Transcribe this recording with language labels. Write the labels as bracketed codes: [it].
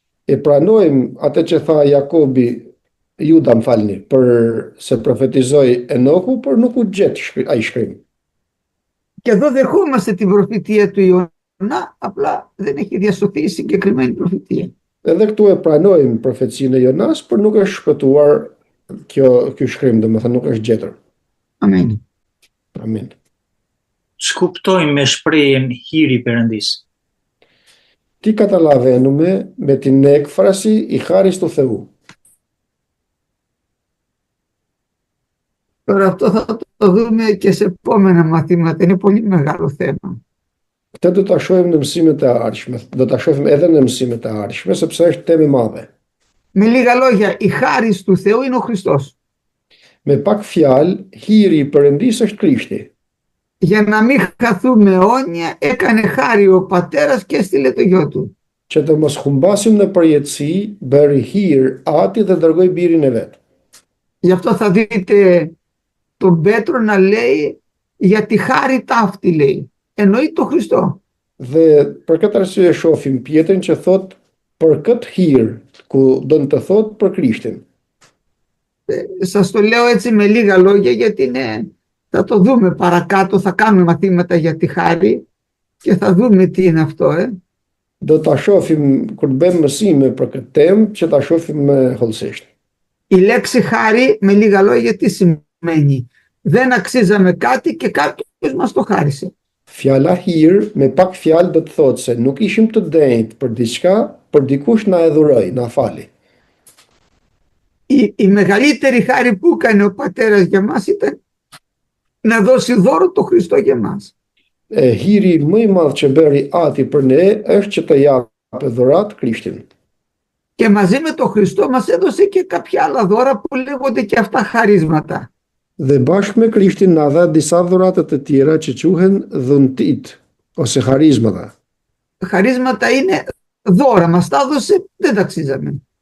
[sq] E pranojmë atë që tha Jakobi, Juda më falni, për se profetizoi Enoku, por nuk u gjet ai shkrim. [el] Και εδώ δεχόμαστε την προφητεία του Ιωνά, απλά δεν έχει διασωθεί η συγκεκριμένη προφητεία. [sq] Edhe këtu e pranojmë profecinë e Jonas, por nuk është shpëtuar ky shkrim, domethënë nuk është gjetur. Amen. Amin. Ç'kuptojmë me shprehjen hiri Perëndis? [el] Τι καταλαβαίνουμε με την έκφραση «η χάρις του Θεού». Τώρα αυτό θα το δούμε και σε επόμενα μαθήματα, είναι πολύ μεγάλο θέμα. [sq] Këtë do ta shohim në mësimet e ardhshme. Do ta shohim edhe në mësimet e ardhshme sepse është temë e madhe. [el] Με λίγα λόγια, η χάρις του Θεού είναι ο Χριστός. [sq] Me pak fjalë, hiri i Perëndisë është Krishti. [el] Για να μην χαθούμε αιώνια, έκανε χάρη ο πατέρας και έστειλε το γιο του. [sq] Që të mos humbasim në përjetësi, bëri hir Ati dhe dërgoi birin e vet. [el] Γι' αυτό θα δείτε τον Πέτρο να λέει για τη χάρη ταύτη, λέει. Εννοεί το Χριστό. [sq] Dhe për këtë arsye shohim Pjetrin që thot për këtë hir, ku do të thot për Krishtin. [el] Σας το λέω έτσι με λίγα λόγια γιατί θα το δούμε παρακάτω, θα κάνουμε μαθήματα για τη χάρη και θα δούμε τι είναι αυτό. [sq] Do ta shohim kur të bëjmë mësime për këtë temë, që ta shohim hollësisht. [el] Η λέξη χάρη με λίγα λόγια τι σημαίνει? Δεν αξίζαμε κάτι και κάποιος μας το χάρισε. [sq] Fjala hir me pak fjalë do të thotë se nuk ishim të denjtë për diçka, por dikush na e dhuroi, na fali. [el] Η μεγαλύτερη χάρη που έκανε ο πατέρας για μας ήταν να δώσει δώρο το Χριστό για μας. [sq] Hiri më i madh që bëri Ati për ne është që të japë dhurat Krishtin. [el] Και μαζί με το Χριστό μας έδωσε και κάποια άλλα δώρα που λέγονται και αυτά χαρίσματα. [sq] Dhe bashkë me Krishtin na dha disa dhurata të tjera që quhen dhuntit ose harizmata. [el] Χαρίσματα είναι δώρα, μας τα έδωσε, δεν τα αξίζαμε.